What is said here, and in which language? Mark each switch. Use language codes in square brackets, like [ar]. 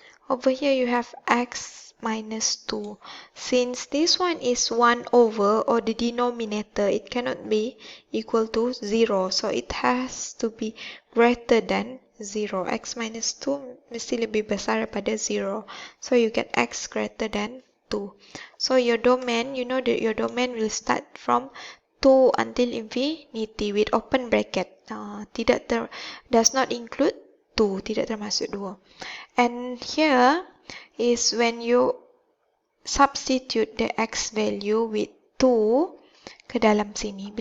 [en] Over here you have x minus 2. Since this one is 1 over, or the denominator, it cannot be equal to 0. So it has to be greater than 0. [ms] X minus 2 mesti lebih besar daripada 0. [en] So you get x greater than 2. So your domain, you know that your domain will start from 2 until infinity with open bracket. Does not include 2, [ms] tidak termasuk 2. [en] And here is when you substitute the x value with 2 [ms] ke dalam sini.